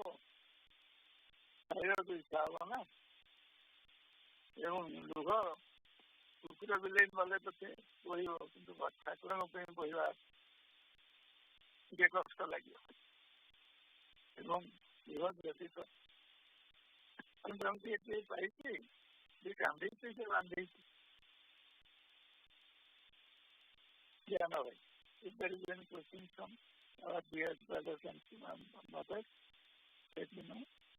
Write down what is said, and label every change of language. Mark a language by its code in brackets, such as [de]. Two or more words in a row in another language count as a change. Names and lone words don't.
[or] ରହିବାକୁ ଇଚ୍ଛା ହବ ନା ଏବଂ ଲୁହ କୁକୁର ବିଲେଇ ଗଲେ ତ ସେ ବୋହିବ କିନ୍ତୁ ଠାକୁରଙ୍କ ପାଇଁ ବୋହିବା ଟିକେ କଷ୍ଟ ଲାଗିବ ଏବଂ ଲୁହ ବ୍ୟତୀତ ଯେମିତି ଏଠି ପାଇଛି ସେ କାନ୍ଦିଛି ସେ ବାନ୍ଧିଛି ଜ୍ଞାନ ଭାଇ [en] if there is any question from our dear brothers and mothers, let me know.